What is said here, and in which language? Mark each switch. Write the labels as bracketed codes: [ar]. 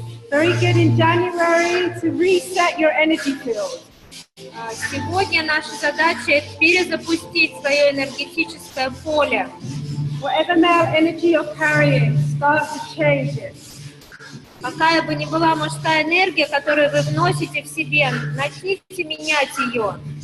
[en] Very good in January to reset your energy field. [ru] Сегодня наша задача – перезапустить свое энергетическое поле. [en] Whatever male energy you're carrying, start to change it. [ru] Какая бы ни была мужская энергия, которую вы вносите в себе, начните менять ее.